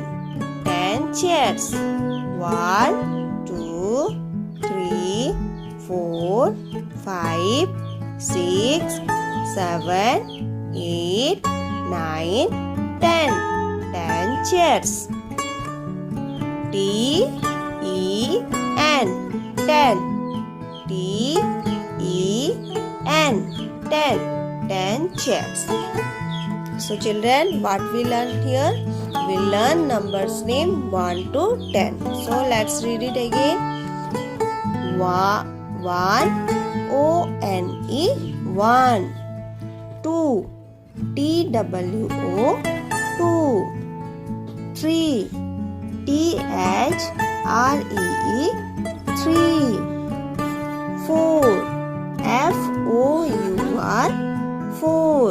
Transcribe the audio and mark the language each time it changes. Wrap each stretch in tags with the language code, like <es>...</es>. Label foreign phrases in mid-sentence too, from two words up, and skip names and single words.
<en>10 chairs. 1, 2, 3, 4, 5, 6, 7, 8, 9, 10. 10 chairs. T-E-N 10. T-E-N 10. 10 chairs. So children, what we learn here? We learn numbers name 1 to 10. So let's read it again. one, O-N-E, one. Two, T-W-O, two. Three, T-H-R-E-E, three. Four, F-O-U-R, four.</en>